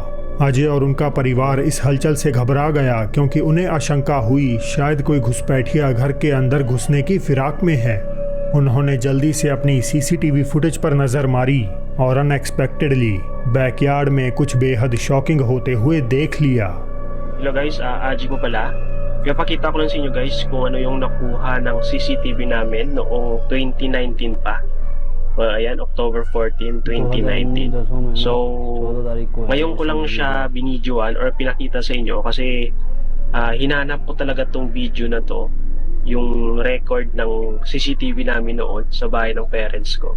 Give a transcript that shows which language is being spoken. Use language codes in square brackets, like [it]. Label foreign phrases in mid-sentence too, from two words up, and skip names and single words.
[hi] अजय और उनका परिवार इस हलचल से घबरा गया क्योंकि उन्हें आशंका हुई शायद कोई घुसपैठिया घर के अंदर घुसने की फिराक में है। उन्होंने जल्दी से अपनी [en] CCTV footage [hi] पर नजर मारी और अनएक्सपेक्टेडली बैकयार्ड में कुछ बेहद शॉकिंग होते हुए देख लिया। [en] Hello guys, [tl] Aji po pala. Pinapakita ko lang sa inyo guys kung ano yung nakuha ng CCTV namin noong 2019 pa. Ayan, October 14, 2019. So, ngayon ko lang siya binidyoan or pinakita sa inyo kasi hinanap ko talaga tong video na to, yung record ng CCTV namin noon sa bahay ng parents ko.